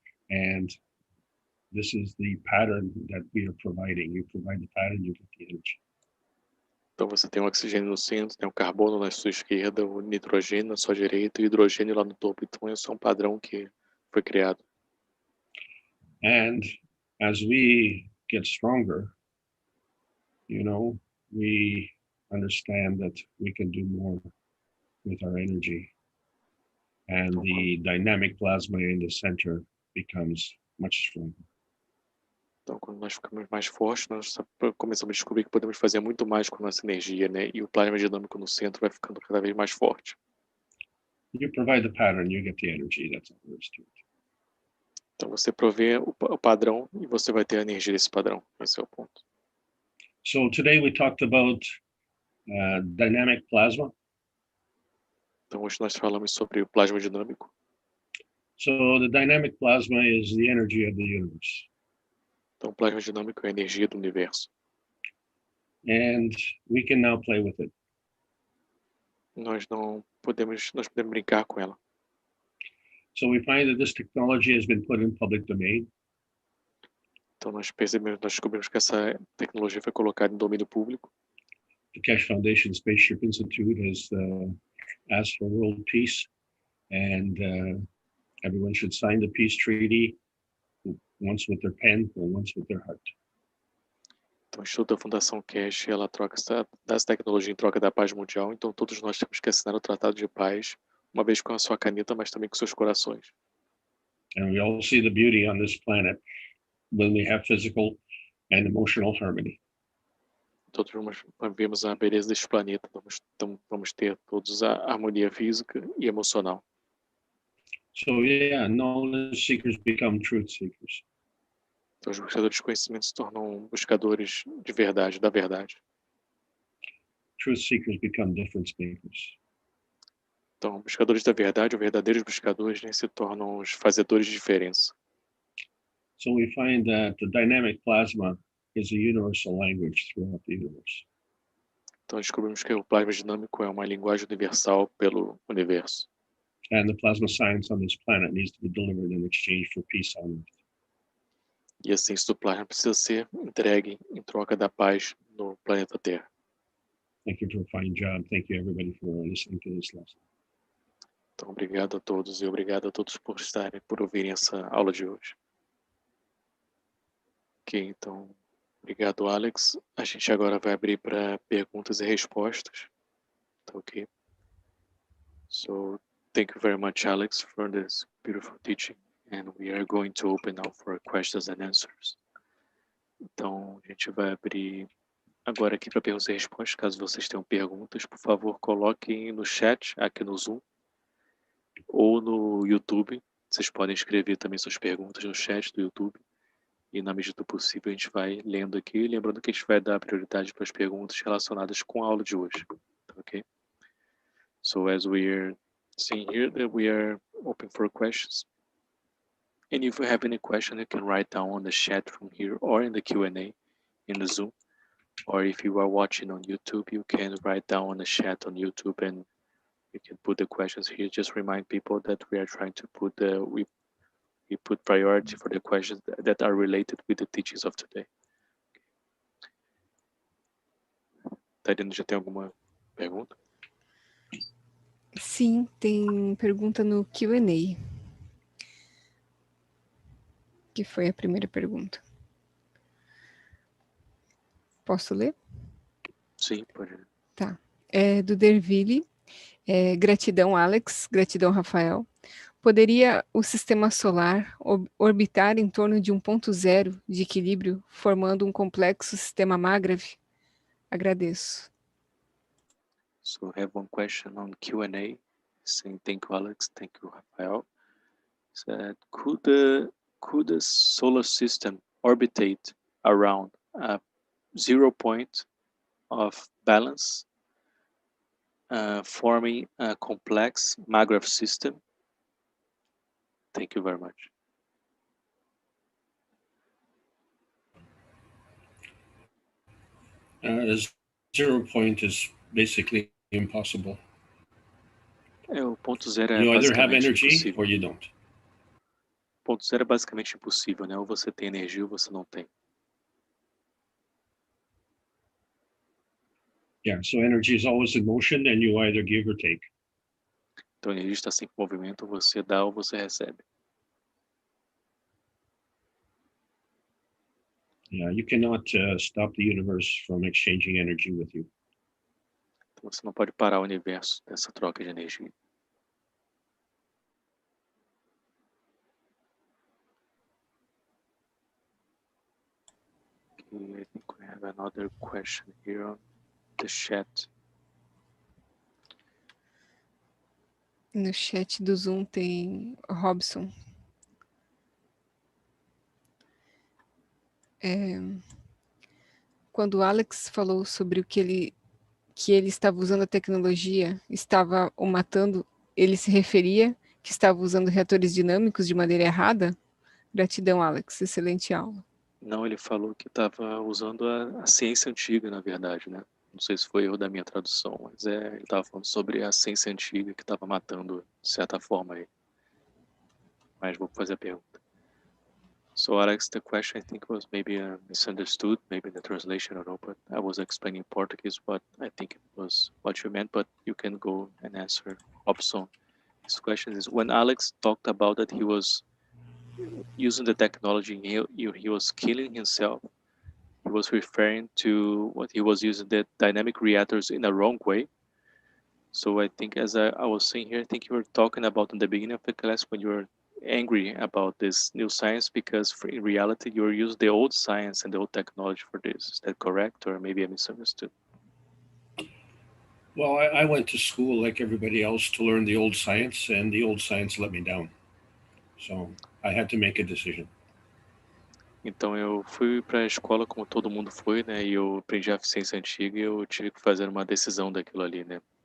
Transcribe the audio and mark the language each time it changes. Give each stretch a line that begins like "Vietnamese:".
English: And this is the pattern that we are providing. You provide the pattern, you get the energy.
Portuguese: Então você tem o oxigênio no centro, tem o carbono na sua esquerda, o nitrogênio na sua direita e o hidrogênio lá no topo. Então esse é um padrão que foi criado.
English: And as we get stronger, we understand that we can do more with our energy. And the dynamic plasma in the center becomes much stronger.
Portuguese: Então, quando nós ficamos mais fortes, nós começamos a descobrir que podemos fazer muito mais com a nossa energia, né? E o plasma dinâmico no centro vai ficando cada vez mais forte.
English: You provide the pattern, you get the energy. That's all there is to it.
Portuguese: Então, você provê o padrão e você vai ter a energia desse padrão. Esse é o ponto.
English: So today we talked about dynamic plasma.
Portuguese: Então, hoje nós falamos sobre o plasma dinâmico.
English: So the dynamic plasma is the energy of the universe.
Portuguese: Então, o plasma dinâmico é a energia do universo.
English: And we can now play with it.
Portuguese: Nós podemos brincar com ela.
English: So we find that this technology has been put in public domain.
Portuguese: Então, nós descobrimos que essa tecnologia foi colocada em domínio público.
English: The Keshe Foundation Spaceship Institute has asked for world peace, and everyone should sign the peace treaty, once with their pen or once with their heart.
Portuguese: Então, o Instituto da Fundação Keshe, ela dá essa tecnologia em troca da paz mundial, então todos nós temos que assinar o Tratado de Paz, uma vez com a sua caneta, mas também com seus corações.
English: And we all see the beauty on this planet when we have physical and emotional harmony.
Portuguese: Todos vemos a beleza deste planeta, vamos ter todos a harmonia física e emocional.
English: So yeah, knowledge seekers become truth seekers.
Portuguese: Então, os buscadores de conhecimento se tornam buscadores de verdade, da verdade.
English: Truth seekers become difference makers.
Portuguese: Então, buscadores da verdade, ou verdadeiros buscadores, né, se tornam os fazedores de diferença.
English: So we find that the dynamic plasma is a universal language throughout the universe.
Portuguese: Então, descobrimos que o plasma dinâmico é uma linguagem universal pelo universo.
English: And the plasma science on this planet needs to be delivered in exchange for peace on Earth.
Portuguese: E a ciência do plasma precisa ser entregue em troca da paz no planeta Terra.
English: Thank you for a fine job. Thank you everybody for listening to this lesson.
Portuguese: Então, obrigado a todos e obrigado a todos por ouvirem essa aula de hoje. Ok, então, obrigado, Alex. A gente agora vai abrir para perguntas e respostas. Tá ok?
English: So, thank you very much, Alex, for this beautiful teaching. And we are going to open now for questions and answers. Então, a gente vai abrir agora aqui para perguntas e respostas. Caso vocês tenham perguntas, por favor, coloquem no chat aqui no Zoom ou no YouTube. Vocês podem escrever também suas perguntas no chat do YouTube. E na medida do possível a gente vai lendo aqui. Lembrando que a gente vai dar prioridade para as perguntas relacionadas com a aula de hoje. Ok? So as we are seeing here that we are open for questions. And if you have any question, you can write down on the chat from here or in the Q&A in the Zoom. Or if you are watching on YouTube, you can write down on the chat on YouTube and you can put the questions here. Just remind people that we are trying to put we put priority for the questions that are related with the teachings of today.
Portuguese: Tariana, já tem alguma pergunta? Sim, tem pergunta no Q&A. Que foi a primeira pergunta. Posso ler? Sim, pode. Tá. É do Derville. Gratidão, Alex. Gratidão, Rafael. Poderia o sistema solar orbitar em torno de um ponto zero de equilíbrio, formando um complexo sistema Magrav? Agradeço.
English: So I have one question on Q&A saying thank you, Alex, thank you, Rafael. Said, could the solar system orbitate around a 0 point of balance, forming a complex Magrav system? Thank you very much. The 0 point is basically impossible.
Portuguese: O ponto zero é
English: You either have
Portuguese: basicamente
English: energy
Portuguese: impossível.
English: or you don't.
Portuguese: O ponto zero é basicamente impossível, né? Ou você tem energia ou você não tem.
English: Yeah, so energy is always in motion and you either give or take.
Portuguese: Então a energia está sempre em movimento, ou você dá ou você recebe.
English: Yeah, you cannot stop the universe from exchanging energy with you.
Portuguese: Então você não pode parar o universo dessa troca de energia.
English: Okay, I think we have another question here on the chat.
Portuguese: No chat do Zoom tem Robson. Quando o Alex falou sobre que ele estava usando a tecnologia, estava o matando, ele se referia que estava usando reatores dinâmicos de maneira errada? Gratidão, Alex. Excelente aula. Não, ele falou que estava usando a ciência antiga, na verdade, né? Não sei se foi erro da minha tradução, mas ele estava falando sobre a ciência antiga que estava matando, de certa forma, aí. Mas vou fazer a pergunta.
English: So, Alex, the question I think was maybe misunderstood, maybe in the translation, I don't know, but I was explaining in Portuguese what I think it was what you meant, but you can go and answer Robson. His question is, when Alex talked about that he was using the technology, he was killing himself, he was referring to what he was using the dynamic reactors in a wrong way. So I think, as I was saying here, I think you were talking about in the beginning of the class when you were angry about this new science, because in reality you're using the old science and the old technology for this. Is that correct, or maybe I misunderstood? Well, I went to school like everybody else to learn the old science, and the old science let me down. So I had to make a decision.
Portuguese: Então eu fui para a escola como todo mundo foi, né? E eu aprendi a ciência antiga e eu tive que fazer uma decisão daquilo ali, né?